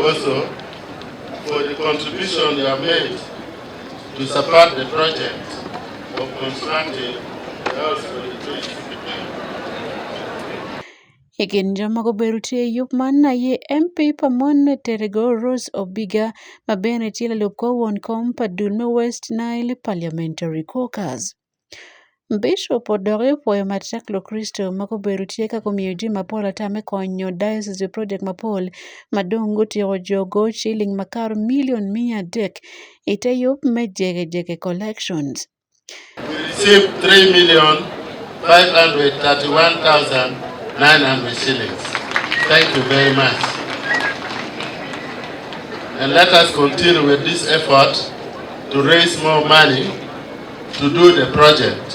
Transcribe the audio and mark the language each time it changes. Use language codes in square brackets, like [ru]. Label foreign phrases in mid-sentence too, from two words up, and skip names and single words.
[en] also for the contribution you have made to support the project of constructing the house for the trees. [alz] Ekin joma beru tie yup man na ye MP pamon Terego Rose Obiga mabene chila lupko won kom padulme West Nile Parliamentary Caucus. Bishop odore puoyo matek Kristo mako beru tie kako miyo ji mapol atame konyo [en] diocese project [alz] mapol madong gotieko jogo shilling makar million 300 ite yup me jege collections. [en] We received 3,531,900 shillings. Thank you very much. And let us continue with this effort to raise more money to do the project.